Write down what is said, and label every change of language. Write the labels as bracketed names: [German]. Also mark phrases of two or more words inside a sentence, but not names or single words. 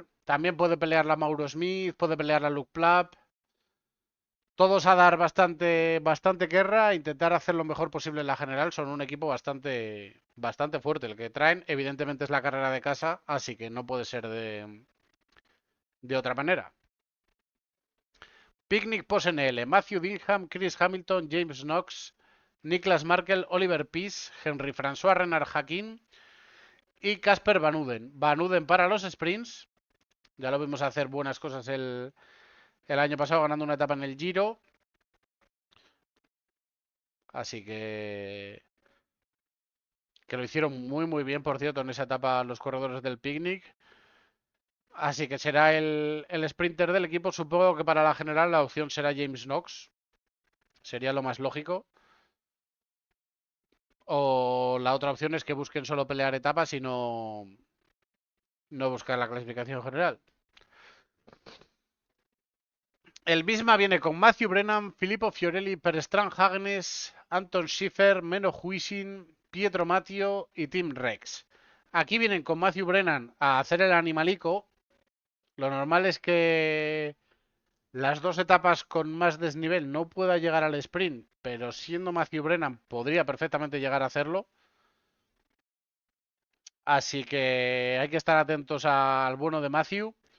[Spanish] También puede pelear la Mauro Smith, puede pelear la Luke Plapp. Todos a dar bastante guerra, intentar hacer lo mejor posible en la general. Son un equipo bastante fuerte. El que traen, evidentemente, es la carrera de casa, así que no puede ser de otra manera. Picnic Post NL, Matthew Bingham, Chris Hamilton, James Knox, Niklas Markel, Oliver Peace, Henry François Renard Hakim y Casper Van Uden. Van Uden para los sprints. Ya lo vimos hacer buenas cosas el año pasado ganando una etapa en el Giro. Así que lo hicieron muy bien, por cierto, en esa etapa los corredores del Picnic. Así que será el sprinter del equipo. Supongo que para la general la opción será James Knox. Sería lo más lógico. O la otra opción es que busquen solo pelear etapas y no buscar la clasificación general. El Bisma viene con Matthew Brennan, Filippo Fiorelli, Per Strand Hagnes, Anton Schiffer, Menno Huisin, Pietro Mattio y Tim Rex. Aquí vienen con Matthew Brennan a hacer el animalico. Lo normal es que las dos etapas con más desnivel no pueda llegar al sprint, pero siendo Matthew Brennan podría perfectamente llegar a hacerlo. Así que hay que estar atentos al bueno de Matthew.